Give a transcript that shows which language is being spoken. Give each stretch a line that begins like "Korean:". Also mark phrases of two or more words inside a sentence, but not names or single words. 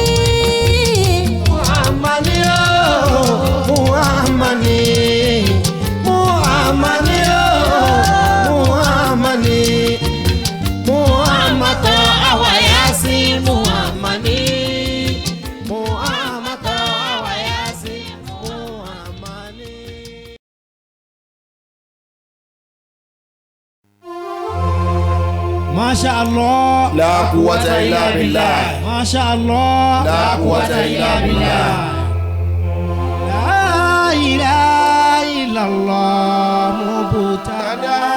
Yoruba: Muhammad ni o. Muhammad ni. Muhammad ni o. Muhammad ni. Muhammad tó àwa Yasin Muhammad ni. Muhammad tó àwa Yasin Muhammad ni.
Arabic: ما شاء الله. لا قوة إلا بالله. ما شاء الله. لا قوة إلا بالله. لا إله إلا الله مبتدأ.